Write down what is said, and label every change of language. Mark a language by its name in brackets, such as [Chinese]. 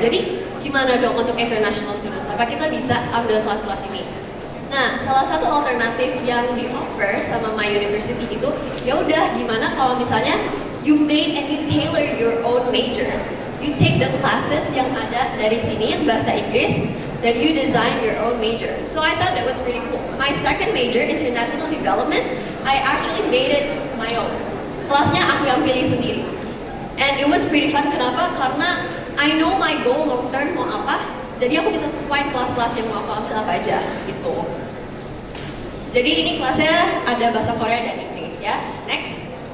[Indonesian] Jadi gimana dong untuk international students? Apa kita bisa ambil kelas-kelas ini? Nah, salah satu alternatif yang di-offer sama [English] my university [Indonesian] itu ya udah gimana kalau misalnya [English] you made and you tailor your own major. You take the classes [Indonesian] yang ada dari sini yang bahasa Inggris, [English] then you design your own major. So I thought that was pretty cool. My second major, International Development, I actually made it my own. [Indonesian] Kelasnya aku yang pilih sendiri. [English] And it was pretty fun. [Indonesian] Kenapa? Karena [English] I know my goal long term [Indonesian] mau apa, jadi aku bisa sesuai kelas-kelas yang mau aku ambil apa aja gitu. Jadi ini kelasnya ada bahasa Korea dan Inggris ya. [English] Next.